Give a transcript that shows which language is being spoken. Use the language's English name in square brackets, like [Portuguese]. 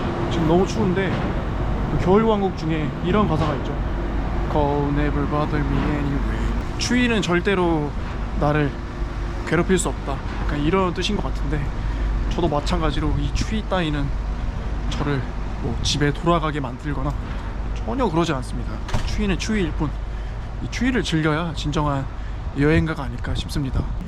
[Korean] 지금 너무 추운데 겨울왕국 중에 이런 가사가 있죠. [English] Cold never bother me anyway. [Korean] 추위는 절대로 나를 괴롭힐 수 없다. 약간 이런 뜻인 것 같은데 저도 마찬가지로 이 추위 따위는 저를 뭐 집에 돌아가게 만들거나 전혀 그러지 않습니다. 추위는 추위일 뿐. 이 추위를 즐겨야 진정한 여행가가 아닐까 싶습니다.